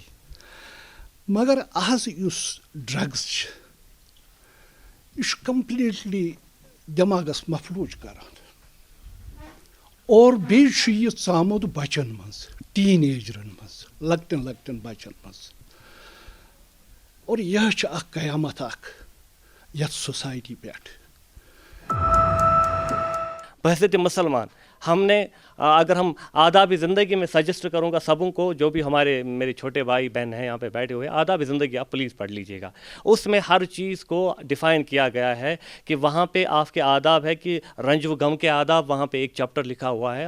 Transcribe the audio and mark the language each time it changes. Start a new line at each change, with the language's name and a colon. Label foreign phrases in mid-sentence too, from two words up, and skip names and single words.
Kashmiri: مگر آز یُس ڈرٛگٕز چھِ یہِ چھُ کمپلیٖٹلی دٮ۪ماغس مفلوٗج کران اور بیٚیہِ چھُ یہِ ژامُت بچن منٛز, ٹیٖن ایجرن منٛز, لۄکٹٮ۪ن بچن منٛز. اور یہِ چھِ اکھ قیامت اکھ یتھ سوسائٹی پٮ۪ٹھ.
Urdu: بحثیت مسلمان ہم نے اگر ہم آداب زندگی میں سجیسٹ کروں گا سبوں کو, جو بھی میرے چھوٹے بھائی بہن ہیں یہاں پہ بیٹھے ہوئے, آداب زندگی آپ پلیز پڑھ لیجئے گا. اس میں ہر چیز کو ڈیفائن کیا گیا ہے کہ وہاں پہ آپ کے آداب ہے کہ رنج و غم کے آداب, وہاں پہ ایک چیپٹر لکھا ہوا ہے.